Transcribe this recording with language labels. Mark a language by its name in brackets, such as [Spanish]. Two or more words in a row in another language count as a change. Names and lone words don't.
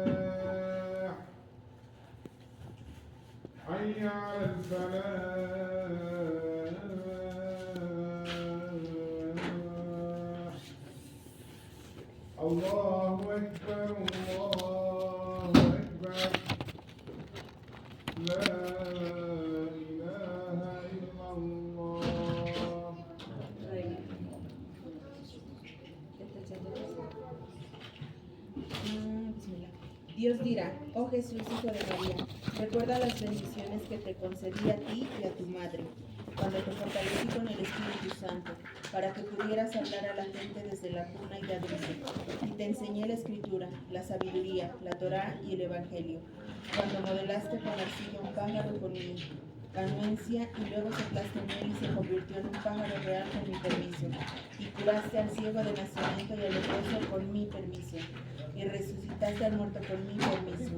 [Arabic] حي على الفلاح الله أكبر الله أكبر لا إله إلا الله. [Spanish] Dios dirá, oh Jesús, hijo de María, recuerda las bendiciones que te concedí a ti y a tu madre, cuando te fortalecí con el Espíritu Santo, para que pudieras hablar a la gente desde la cuna y la dulce, y te enseñé la Escritura, la sabiduría, la Torá y el Evangelio, cuando modelaste con arcilla un pájaro con mi anuencia y luego soplaste en él y se convirtió en un pájaro real con mi permiso, y curaste al ciego de nacimiento y al leproso con mi permiso, y resucitaste al muerto con mi permiso.